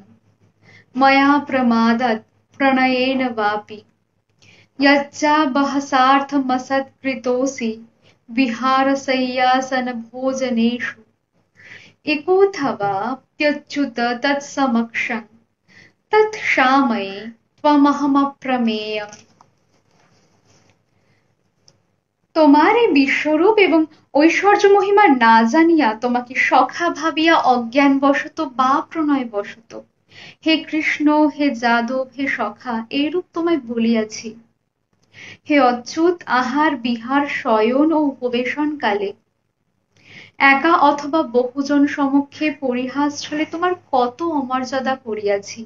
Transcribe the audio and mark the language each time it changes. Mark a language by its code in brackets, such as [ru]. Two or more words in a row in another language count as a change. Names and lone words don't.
[sa] मया प्रमादात् प्रणयेन वापि यच्चाबहसार्थमसत्कृतोऽसि विहारशय्यासनभोजनेषु एकोऽथवाप्यच्युत तत्समक्षं तत्क्षामये त्वमहमप्रमेयम्। [bn] তোমার এই বিশ্বরূপ এবং ঐশ্বর্য মহিমা না জানিয়া তোমাকে সখা ভাবিয়া অজ্ঞানবশত বা প্রণয়বশত হে কৃষ্ণ হে যাদব হে সখা এইরূপ তোমায় বলিয়াছি। হে অচ্যুত, আহার বিহার শয়ন ও উপবেশনকালে একা অথবা বহুজন সমক্ষে পরিহাস ছলে তোমার কত অমর্যাদা করিয়াছি।